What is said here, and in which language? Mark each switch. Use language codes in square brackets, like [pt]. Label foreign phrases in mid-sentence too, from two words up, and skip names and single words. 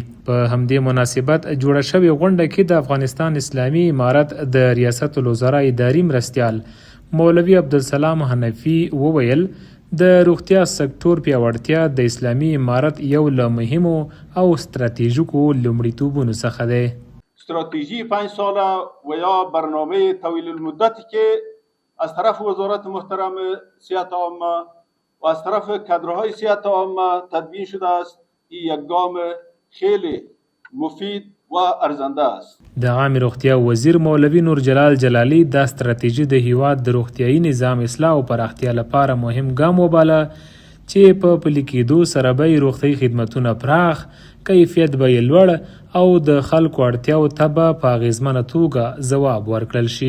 [ps] په همدې مناسبت جوړه شوې غونډه کې د افغانستان اسلامي امارت د ریاست الوزرا اداري مرستیال مولوي عبدالسلام حنفي وویل د روغتیا سکتور پیاوړتیا د اسلامي امارت یو له مهمو او ستراتیژیکو لومړیتوبونو څخه دی. [fa] استراتژی 5 ساله و یا برنامه طویل المدتی که از طرف وزارت محترم صحت عامه و از طرف کادرهای صحت عامه تدوین شده است، این یک گام خیلی مفید و ارزنده است. [ps] د عامه روغتیا وزیر مولوي نور جلال جلالی دا ستراتیژي د هیواد د روغتیايي نظام اصلاح او پراختیا لپاره مهم ګام وباله چې په پلي کېدو سره به روغتیايي خدمتونه پراخ، کیفیت به یې لوړ او د خلکو اړتیاو ته به په اغیزمنه توګه ځواب ورکړل شي.